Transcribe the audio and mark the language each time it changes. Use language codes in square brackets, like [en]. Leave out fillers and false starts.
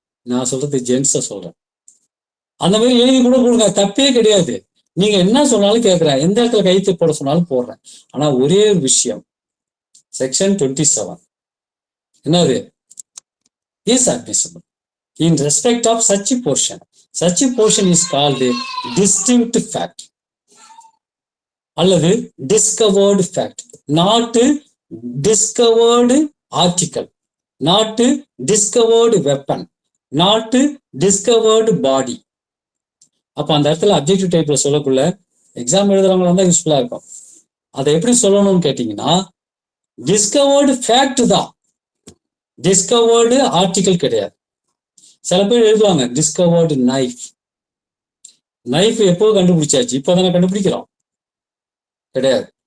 [ta] நான் சொல்றது ஜென்ஸை சொல்றேன். அந்த மாதிரி எழுதி கூட கொடுங்க, தப்பே கிடையாது. நீங்க என்ன சொன்னாலும் கேட்கிறேன், எந்த இடத்துல கைத்து போட சொன்னாலும் போடுறேன். ஆனா ஒரே ஒரு விஷயம், செக்ஷன் 27 என்னது, [en] Is admissible in respect of such a portion. Such a portion is called a distinct fact அல்லது discovered fact, not discovered article, not discovered weapon, not discovered body. [ta] அப்ப அந்த இடத்துல அப்ஜெக்டிவ் டைப்ல சொல்லக்குள்ள எக்ஸாம் எழுதுறவங்களா தான் யூஸ்ஃபுல்லா இருக்கும். அதை எப்படி சொல்லணும்னு கேட்டீங்கன்னா, டிஸ்கவர்டு ஃபேக்ட் தான், டிஸ்கவர்டு ஆர்டிகல் கிடையாது. சில பேர் எழுதுவாங்க டிஸ்கவர்டு நைஃப். நைஃப் எப்போ கண்டுபிடிச்சாச்சு, இப்போதானே கண்டுபிடிக்கிறோம், கிடையாது.